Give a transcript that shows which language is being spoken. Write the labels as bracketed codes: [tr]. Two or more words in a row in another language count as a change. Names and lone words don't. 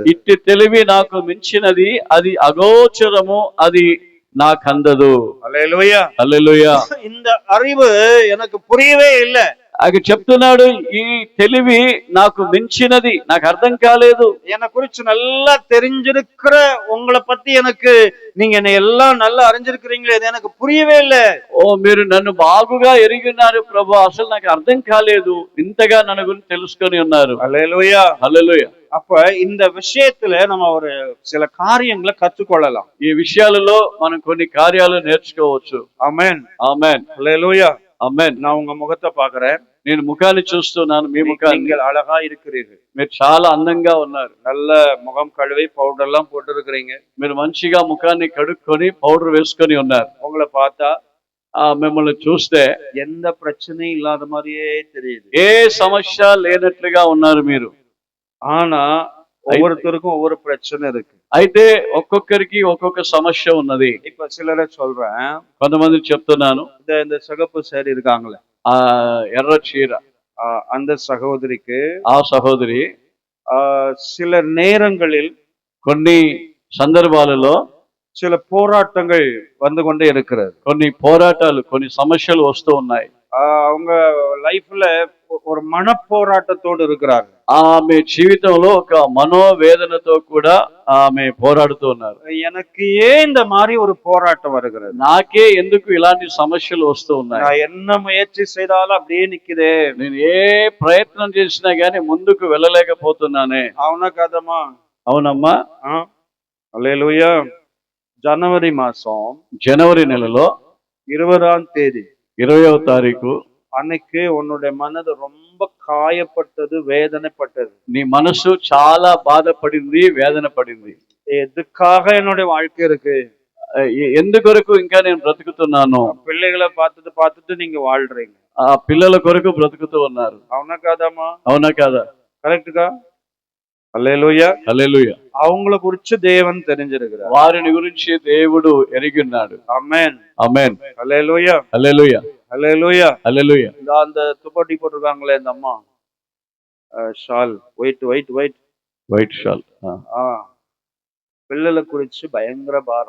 [te] ఇట్టి తెలివి నాకు మించినది, అది అగోచరము, అది నాకందదు. హల్లెలూయా, హల్లెలూయా. [ta] இந்த அறிவு எனக்கு புரியவே இல்லை. [te] అది చెప్తున్నాడు, ఈ తెలివి నాకు మించినది, నాకు అర్థం కాలేదు. [ta] என்னை குறிச்சு நல்லா தெரிஞ்சிருக்கிற உங்களை பத்தி எனக்கு, நீங்க என்னை எல்லாம் நல்லா அறிஞ்சிருக்கிறீங்களே, இது எனக்கு புரியவே இல்லை. [te] ఓ, మీరు నన్ను బాగుగా ఎరిగి ఉన్నారు ప్రభు, అసలు నాకు అర్థం కాలేదు, ఇంతగా నన్ను గురించి తెలుసుకొని ఉన్నారు. హల్లెలూయా, హల్లెలూయా. [ta] அப்ப இந்த விஷயத்துல நம்ம ஒரு சில காரியங்களை கற்றுக்கொள்ளலாம். [te] ఈ విషయాలలో మనం కొన్ని కార్యాలు నేర్చుకోవచ్చు. ఆమేన్, ఆమేన్. హల్లెలూయా, ఆమేన్. [ta] நான் உங்க முகத்தை பாக்குறேன். [te] నేను ముఖాన్ని చూస్తున్నాను, మీ ముఖాన్ని. [ta] நீங்கள் అழகா இருக்கிறீர்கள். [te] మీరు చాలా అందంగా ఉన్నారు. [ta] நல்ல முகம் கழுவி பவுடர் எல்லாம் போட்டு இருக்கிறீங்க. [te] మీరు మంచిగా ముఖాన్ని కడుక్కొని పౌడర్ వేసుకొని ఉన్నారు. [ta] உங்களை பார்த்தா [te] మిమ్మల్ని చూస్తే [ta] எந்த பிரச்சனையும் இல்லாத மாதிரியே தெரியுது. [te] ఏ సమస్య లేనట్లుగా ఉన్నారు మీరు. [ta] ஆனா ஒவ்வொருத்தருக்கும் ஒவ்வொரு பிரச்சனை இருக்கு. [te] అయితే ఒక్కొక్కరికి ఒక్కొక్క సమస్య ఉన్నది. [ta] இப்ப சிலரை சொல்றேன், [te] కొంతమంది చెప్తున్నాను. [ta] இந்த சிகப்பு சேரி இருக்காங்களே, [te] ఆ ఎర్ర చీర, [ta] அந்த సహోదరికి, [te] ఆ సహోదరి [ta] சில நேரங்களில் [te] కొన్ని సందర్భాలలో [ta] சில போராட்டங்கள் வந்து கொண்டே இருக்கிறது. [te] కొన్ని పోరాటాలు, కొన్ని సమస్యలు వస్తూ ఉన్నాయి. [ta] அவங்க லைஃப்ல ஒரு மன போராட்டத்தோடு இருக்கிறாங்க. [te] ఆమె జీవితంలో ఒక మనోవేదనతో కూడా ఆమె పోరాడుతూ ఉన్నారు. [ta] எனக்கு ஏன் இந்த மாதிரி ஒரு போராட்டம் வருகிறது, [te] నాకే ఎందుకు ఇలాంటి సమస్యలు వస్తూ ఉన్నాయి, [ta] நான் என்ன முயற்சி செய்தாலும் அப்படியே நிக்குதே, [te] నేను ఏ ప్రయత్నం చేసినా గానీ ముందుకు వెళ్ళలేకపోతున్నానే. అవునా కాదమ్మా? అవునమ్మా. హల్లెలూయా. జనవరి మాసం జనవరి నెలలో 20వ తేదీ 20వ తారీఖు [ta] அன்னைக்கு உன்னுடைய மனது ரொம்ப காயப்பட்டது, வேதனைப்பட்டது. [te] నీ మనసు చాలా బాధపడింది, వేదన పడింది. [ta] எதுக்காக என்னுடைய வாழ்க்கை இருக்கு, [te] ఎందుకొరకు ఇంకా నేను బ్రతుకుతున్నాను. [ta] పిల్లகளை பார்த்துட்டு நீங்க வாழ்றீங்க, [te] ఆ పిల్లల కొరకు బ్రతుకుతూ ఉన్నారు. అవునా కాదమ్మా? అవునా కాదా? కరెక్ట్గా. హల్లెలూయా, హల్లెలూయా. [ta] அவங்கள குறிச்சு தேவன் தெரிஞ்சிருக்கிறார். [te] వారిని గురించి దేవుడు ఎరిగి ఉన్నాడు. ఆమేన్, ఆమేన్. హల్లెలూయా, హల్లెలూయా. హల్లెలూయా, హల్లెలూయా. [ta] அந்த துப்பட்டி போட்டிருக்காங்களே இந்த அம்மா, ஷால், ஒயிட் ஒயிட் ஒயிட் [en] White shawl. [te] పిల్లల గురించి భయంకర భారం.